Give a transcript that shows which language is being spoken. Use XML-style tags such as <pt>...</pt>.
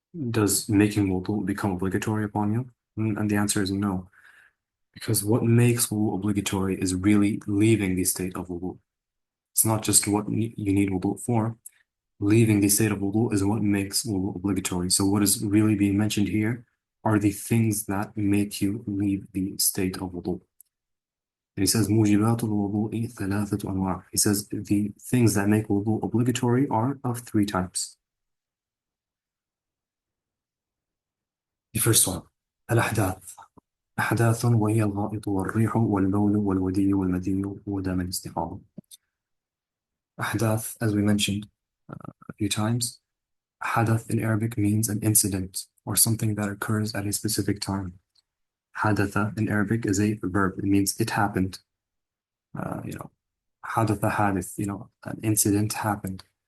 <en>Does making wudu become obligatory upon you? And the answer is no, because what makes wudu obligatory is really leaving the state of wudu. It's not just what you need wudu for. Leaving the state of wudu is what makes wudu obligatory. So what is really being mentioned here are the things that make you leave the state of wudu. And he says,</en> <ar>مُوجِبَاتُ الْوُضُوءِ ثَلَاثَةُ أَنْوَاعٍ.</ar> <en>He says the things that make wudu obligatory are of three types. The first one, الأحداث.</en> <ar>أحداث وهي الغائط والريح والبول والودي والمدي ودم الاستحاضة.</ar> <en>أحداث, as we mentioned a few times, hadath in Arabic means an incident or something that occurs at a specific time. Hadatha in Arabic is a verb. It means it happened. Hadatha hadith, an incident happened.</en>